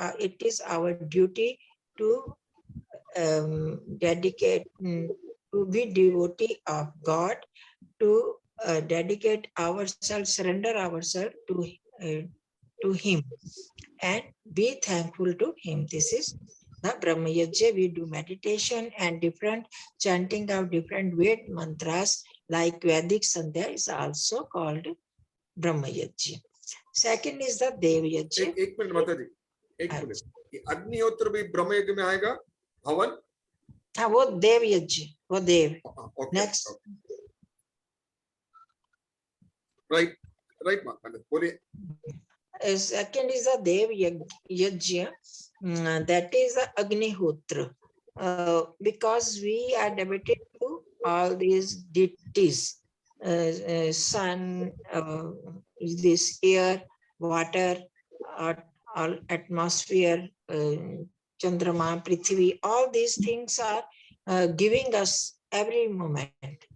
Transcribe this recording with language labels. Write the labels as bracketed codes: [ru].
[en] It is our duty to dedicate, to be devotee of God, to dedicate ourselves, surrender ourselves to him, and be thankful to him. This is the Brahma Yajya. We do meditation and different chanting of different Ved mantras, like Vedic Sandhya is also called Brahma Yajya. Second is the Dev Yajya. [hi] एक minute माता जी, एक minute. ये अग्निहोत्र भी ब्रह्म यज्ञ में आएगा, हवन? हाँ, वो देव यज्ञ, वो देव. Next. Right, माता जी, बोलिए. [en] Second is the Dev Yajya, that is the Agnihotra, because we are devoted to all these deities, sun, this air, water, all atmosphere, Chandrama, Prithvi, all these things are giving us every moment.